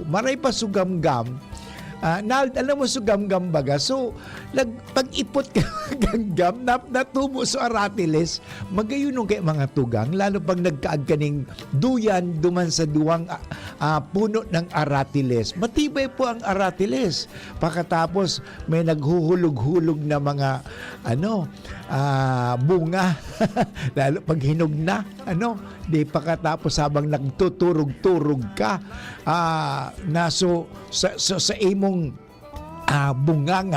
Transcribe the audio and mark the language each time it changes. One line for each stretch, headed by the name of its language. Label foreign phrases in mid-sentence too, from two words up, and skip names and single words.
Bikol: Maray pa sugamgam. Alam mo sugamgam baga. So, pag-ipot ka gamgam, natubo sa aratiles, magayon nung kay mga tugang, lalo pag nagkaag kaning duyan duman sa duwang puno ng aratiles.
Filipino: Matibay po ang aratiles. Pagkatapos, may naghuhulog-hulog na mga bunga. Lalo pag hinog na, di pagkatapos habang nagtuturog-turog ka, sa imong bunganga.